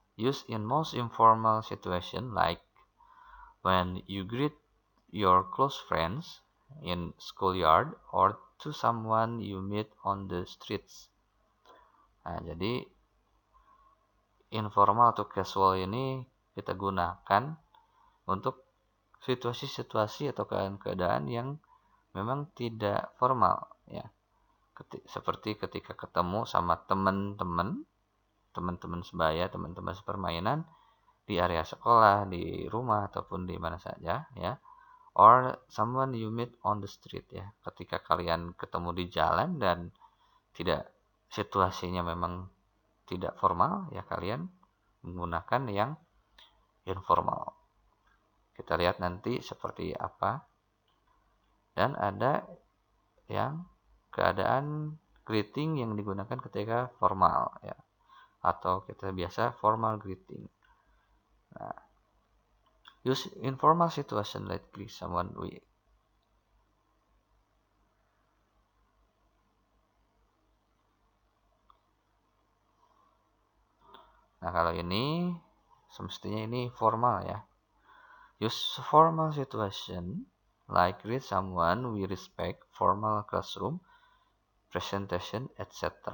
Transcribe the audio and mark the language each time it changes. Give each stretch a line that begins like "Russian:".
English: Used in most informal situation like when you greet your close friends in schoolyard or to someone you meet on the streets.
Indonesian: Nah, jadi informal atau casual ini kita gunakan untuk situasi-situasi atau keadaan yang memang tidak formal ya. Seperti ketika ketemu sama teman-teman sebaya, teman-teman sepermainan di area sekolah, di rumah ataupun di mana saja ya.
English: Or someone you meet on the street ya.
Indonesian: Ketika kalian ketemu di jalan dan tidak, situasinya memang tidak formal ya, kalian menggunakan yang informal. Kita lihat nanti seperti apa. Dan ada yang keadaan greeting yang digunakan ketika formal ya, atau kita biasa formal greeting.
English: Nah, use informal situation like greet someone with
Indonesian: Nah, kalau ini semestinya ini formal ya.
English: Use formal situation like greet someone we respect, formal classroom, presentation, etc.